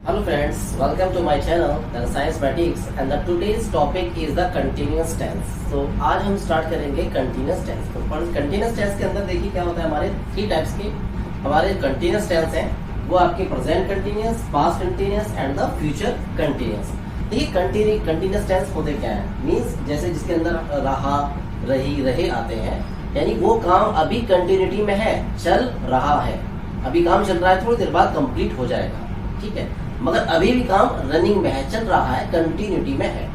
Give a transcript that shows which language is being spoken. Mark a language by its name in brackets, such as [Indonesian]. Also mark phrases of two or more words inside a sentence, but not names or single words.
[English] Hello friends, welcome to my channel The Science Mathematics and the today's topic is the continuous tense. [Hindi] So आज हम स्टार्ट करेंगे [English] continuous tense. [Hindi] तो [English] continuous tense [Hindi] के अंदर देखिए क्या होता है, हमारे 3 टाइप्स के हमारे [English] continuous tense [Hindi] हैं. वो आपके [English] present continuous, past continuous and the future continuous. [Hindi] देखिए [English] continuous tense [Hindi] होते क्या है, मीन्स जैसे जिसके अंदर रहा, रही, रहे आते हैं, यानी वो काम अभी कंटिन्यूटी में है, चल रहा है, अभी काम चल रहा है, थोड़ी देर बाद कंप्लीट हो जाएगा, ठीक है, मगर अभी भी काम रनिंग में है, चल रहा है, कंटिन्यूटी में है.